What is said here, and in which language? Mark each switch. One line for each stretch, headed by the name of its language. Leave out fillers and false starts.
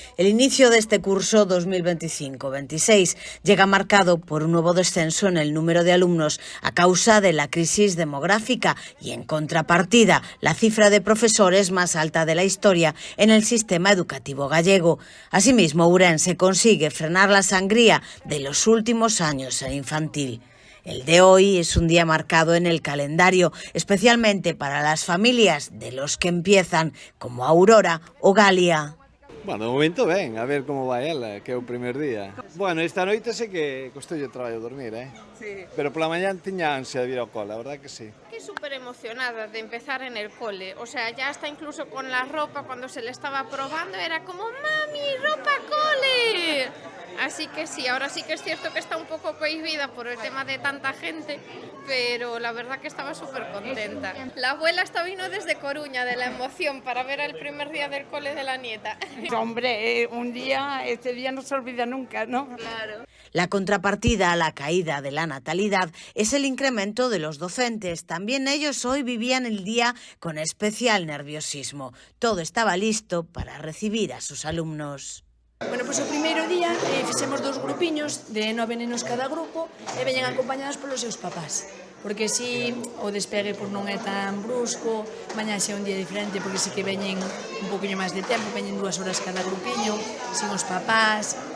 Spanish: El inicio de este curso 2025-26 llega marcado por un nuevo descenso en el número de alumnos a causa de la crisis demográfica y, en contrapartida, la cifra de profesores más alta de la historia en el sistema educativo gallego. Asimismo, Ourense consigue frenar la sangría de los últimos años en infantil. El de hoy es un día marcado en el calendario, especialmente para las familias de los que empiezan, como Aurora o Galia.
Galician: Bueno, de momento ben, a ver como vai ela, que é o primer día. Bueno, esta noite sei que costei o traballo dormir, Sí. Pero pola mañán tiña ansia de vir ao cole,
Spanish: a verdad que sí. Que súper emocionada de empezar en el cole, o sea, ya hasta incluso con la ropa, cuando se le estaba probando, era como, ¡mami, ropa cole! Así que sí, ahora sí que es cierto que está un poco cohibida por el tema de tanta gente, pero la verdad que estaba súper contenta. La abuela hasta vino desde Coruña de la emoción para ver el primer día del cole de la nieta. Hombre, este día no se olvida nunca, ¿no? Claro. La contrapartida a la caída de la natalidad es el incremento de los docentes. También ellos hoy vivían el día con especial nerviosismo. Todo estaba listo para recibir a sus alumnos.
Galician: Bueno, pois o primeiro día fixemos dous grupiños de 9 nenos cada grupo e veñen acompañados polos seus papás, porque si o despegue non é tan brusco, mañá xa é un día diferente porque si que veñen un poquinho máis de tempo, veñen 2 horas cada grupiño, sin os papás.